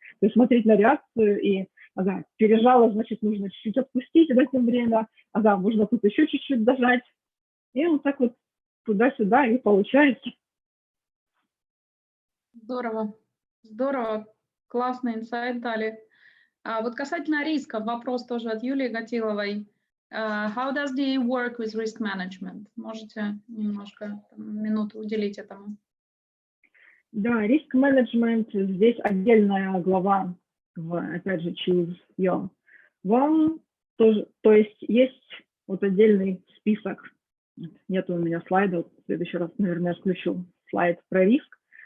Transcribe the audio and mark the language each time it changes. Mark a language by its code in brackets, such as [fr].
[ru] То есть смотреть на реакцию и, ага, пережало, значит, нужно чуть-чуть отпустить, дать им время, ага, можно тут еще чуть-чуть дожать. И вот так вот туда-сюда и получается. Здорово, здорово, классный инсайт дали. Вот касательно риска, вопрос тоже от Юлии Гатиловой. [en] How does DA work with risk management? [ru] Можете немножко минуту уделить этому? Да, риск-менеджмент, здесь отдельная глава, опять же, [en] choose your. [ru] Вам тоже, то есть вот отдельный список, нет у меня слайдов, в следующий раз, наверное, я включу слайд про риск.